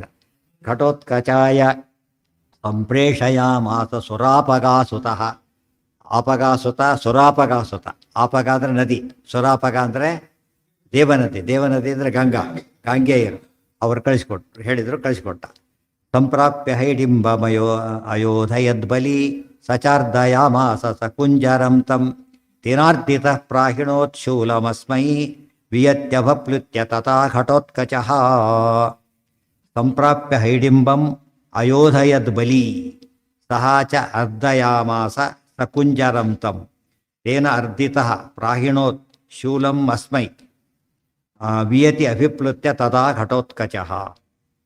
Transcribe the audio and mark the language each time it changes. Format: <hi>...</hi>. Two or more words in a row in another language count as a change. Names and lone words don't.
<sa>ಘಟೋತ್ಕಚಾಯ ಸಂಪ್ರೇಷಯಾಮಾಸ ಸುರಾಪಗಾಸುತಃ. ಆಪಗಾಸುತ, ಸುರಾಪಗಾಸುತ.</sa> <kn>ಆಪಗ ಅಂದರೆ ನದಿ, ಸುರಾಪಗ ಅಂದರೆ ದೇವನದಿ. ದೇವನದಿ ಅಂದರೆ ಗಂಗಾ, ಗಾಂಗೇಯರು. ಅವರು ಕಳಿಸ್ಕೊಟ್ರು, ಹೇಳಿದರು, ಕಳಿಸ್ಕೊಟ್ಟ.</kn> <sa>ಸಂಪ್ರಾಪ್ಯ ಹೈಡಿಂಬಮಯೋ ಅಯೋಧಯದ್ಬಲಿ ಸಚಾರ್ದಯಾಮಾಸ ಸಕುಂಜರಂ ತಂ ತೇನಾರ್ದಿತಃ ಪ್ರಾಹಿಣೋತ್ಶೂಲಮಸ್ಮೈ ವಿಯತ್ಯಭಪ್ಲುತ್ಯ ತಥಾ ಘಟೋತ್ಕಚಃ. ಸಂಪ್ರಾಪ್ಯ ಹೈಡಿಂಬಂ ಅಯೋಧಯದ್ಬಲಿ ಸಹ ಚ ಅರ್ಧಯಾಮಾಸ ಸಕುಂಜರಂ ತಂ ತೇನ ಅರ್ಧಿತಃ ಪ್ರಾಹಿಣೋತ್ ಶೂಲಂ ಅಸ್ಮೈ ವಿಯತಿ ಅಭಿಪ್ಲುತ್ಯ ತದಾ ಘಟೋತ್ಕಚಃ.</sa>